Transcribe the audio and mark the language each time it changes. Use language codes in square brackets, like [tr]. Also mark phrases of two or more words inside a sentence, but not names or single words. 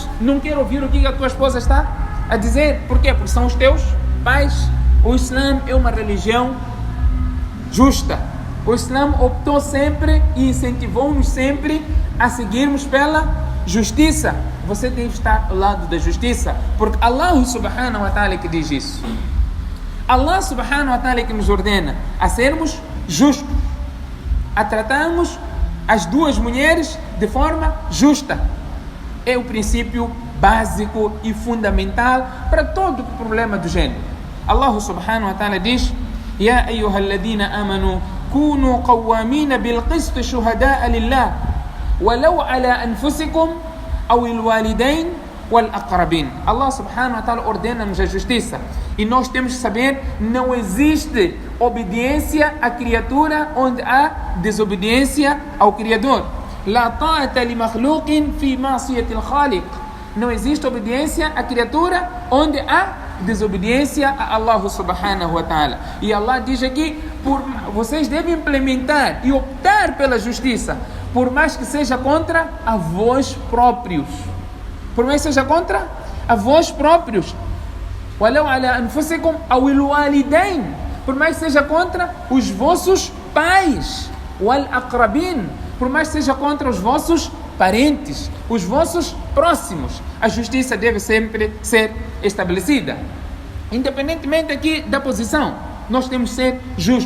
[pt] Não quero ouvir o que a tua esposa está a dizer. Por quê? Porque são os teus pais. O Islã é uma religião justa. O Islã optou sempre e incentivou-nos sempre a seguirmos pela justiça. Você deve estar ao lado da justiça, porque [ar] الله سبحانه وتعالى [pt] que diz isso. [ar] الله سبحانه وتعالى [pt] que nos ordena a sermos justos, a tratarmos as duas mulheres de forma justa. É o princípio básico e fundamental para todo o problema do gênero. [ar] الله سبحانه وتعالى diz: يا أيها الذين آمنوا كونوا قوامين بالقسط شهداء لله ولو على أنفسكم أو الوالدين والأقربين. الله سبحانه وتعالى [pt] ordena-nos a justiça. E nós temos que saber, não existe obediência à criatura onde há desobediência ao Criador. [ar] لا طاعة لمخلوق في معصية الخالق. [pt] Não existe obediência à criatura onde há desobediência a [ar] الله سبحانه وتعالى. [pt] E Allah diz aqui, vocês devem implementar e optar pela justiça, por mais que seja contra a vós próprios. Por mais que seja contra a vós próprios. [ar] ولو على أنفسكم أو الوالدين. [pt] Por mais que seja contra os vossos pais. [ar] والأقربين. [pt] Por mais que seja contra os vossos parentes, os vossos próximos. A justiça deve sempre ser estabelecida. Independentemente aqui da posição, nós temos que ser justos.